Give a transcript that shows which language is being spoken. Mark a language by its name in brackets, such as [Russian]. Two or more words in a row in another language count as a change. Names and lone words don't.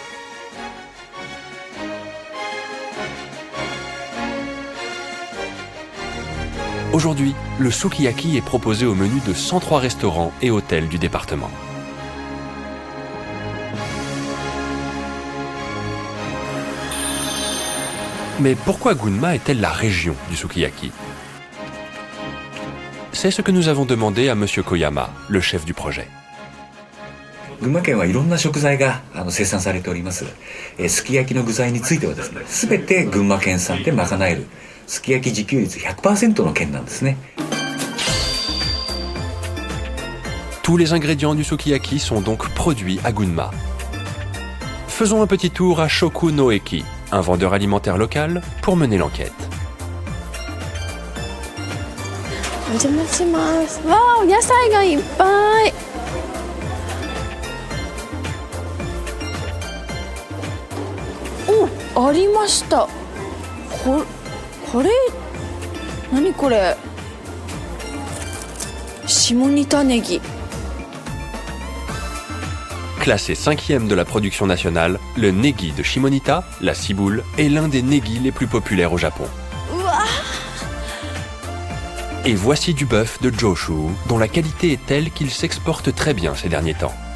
[French] Aujourd'hui, le sukiyaki est proposé au menu de 103 restaurants et hôtels du département. Mais pourquoi Gunma est-elle la région du sukiyaki? C'est ce que nous avons demandé à Monsieur Koyama, le chef du projet. [Japanese] 群馬県はいろんな食材が生産されております。すき焼きの具材についてはですね、すべて群馬県産で賄えるすき焼き自給率 100% の県なんですね。 [French] Tous les ingrédients du sukiyaki sont donc produits à Gunma. Faisons un petit tour à Shoku no Eki, un vendeur alimentaire local, pour mener l'enquête. [Japanese] お邪魔します。わあ、お野菜がいっぱい。お、ありました。これ何これ？下仁田ネギ。 [French] Classé 5e de la production nationale, le negi de Shimonita, la ciboule, est l'un des negi les plus populaires au Japon. Et voici du bœuf de Joshu, dont la qualité est telle qu'il s'exporte très bien ces derniers temps.